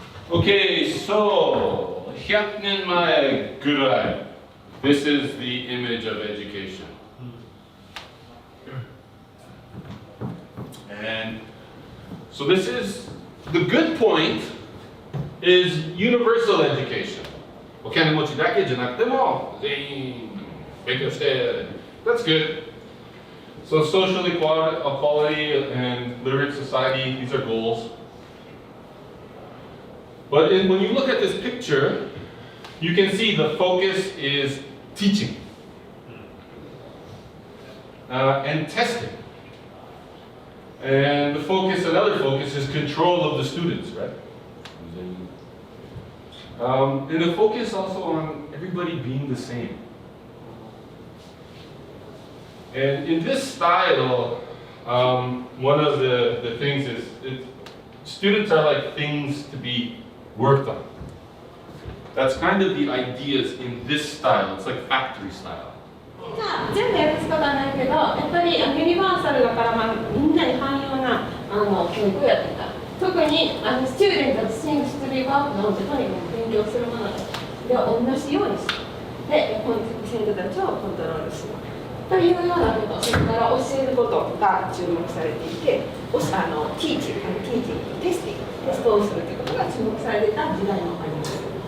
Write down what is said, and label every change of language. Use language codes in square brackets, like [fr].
[en] Okay, so [ja] 100年前ぐらい. [en] This is the image of education. And so this is, the good point is universal education. [ja] お金持ちだけじゃなくても全員勉強して [en] That's good. So social equality and literate society, these are goals. But when you look at this picture, you can see the focus is teaching and testing. And the focus, another focus, is control of the students, right? And the focus also on everybody being the same. And in this style, one of the things is students are like things to be worked on. That's kind of the ideas in this style. It's like factory style. [ja] じゃあ全部やることはないけど、やっぱりユニバーサルだから、みんなに汎用な教育をやっていた。特にスチューデントとシングストリーワークなので、とにかく勉強するもので同じようにする。で、生徒たちをコントロールする。というようなこと、それから教えることが注目されていて、ティーチング、テストをするということが注目されていた時代もあります。